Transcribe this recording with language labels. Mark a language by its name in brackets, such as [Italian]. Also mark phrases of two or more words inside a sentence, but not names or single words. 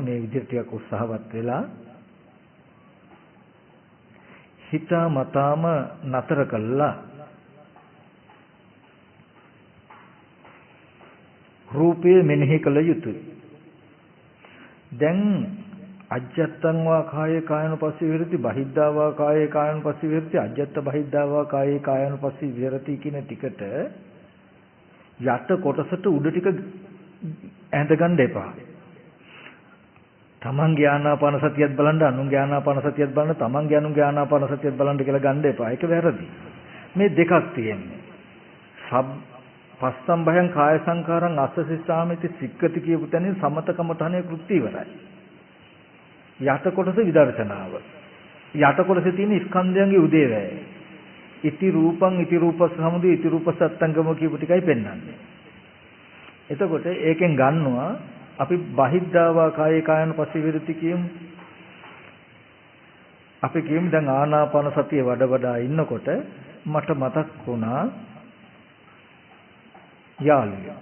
[Sinhala] මේ විදිහට ටිකක් උත්සාහවත් වෙලා හිත මතාම නතර කළා. රූපය මෙනෙහි කළ යුතුයි. [Pali] දැන් අජ්ජත්තං වා කායේ කායනුපස්සී විහෙරති බහිද්ධා වා කායේ කායනුපස්සී විහෙරති අජ්ජත්ත බහිද්ධා වා කායේ කායනුපස්සී විහෙරති [Sinhala] කියන ටිකට යට කොටසට උඩ ටික ඇඳ ගන්න එපා. තමන්ගේ ආනාපාන සතියත් බලන්න අනුන්ගේ ආනාපාන සතියත් බලන්න තමන්ගේ අනුන්ගේ ආනාපාන සතියත් බලන්න කියලා ගන්න එපා. ඒක වැරදි. මේ දෙකක් තියෙන්නේ. [Pali] පස්සම් භයං කාය සංකාරං අස්සසිස්සාමිති සික්කති [Sinhala] කියපු තැනින් සමතකමඨානේ කෘත්‍ය ඉවරයි. යට කොටස විදර්ශනාව. යට කොටසේ තියෙන ස්කන්ධයන්ගේ උදේවැය. [Pali] ඉති රූපං ඉති රූපස් සමුදය ඉති රූපස් අත්ංගම [Sinhala] කියපු ටිකයි පෙන්වන්නේ. එතකොට ඒකෙන් ගන්නවා අපි [Pali] බහිද්ධාවා කායේ කායනුපස්සී විරති [Sinhala] කියමු. අපි කියමු දැන් ආනාපාන සතිය වඩා ඉන්නකොට මට මතක් වුණා යාළුවෙක්.